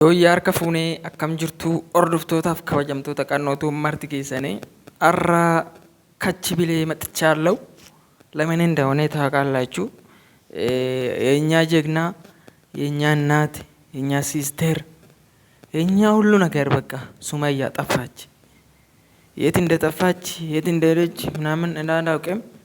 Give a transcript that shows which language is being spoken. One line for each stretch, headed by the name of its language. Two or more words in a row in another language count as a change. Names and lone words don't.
Oromo: Yooyyaa harka fuunee akkam jirtu hordoftootaaf kabajamtoota qannootu marti keessanii har'a kachi bilee
Amharic: መጥቻለሁ። ለምን እንደሆነ ታውቃላችሁ? የኛ ጀግና የኛ እናት የኛ ሲስተር የኛ ሁሉ ነገር በቃ ሱመያ ጠፋች። የት እንደጠፋች የት እንደሄደች ምናምን እንዳላውቅም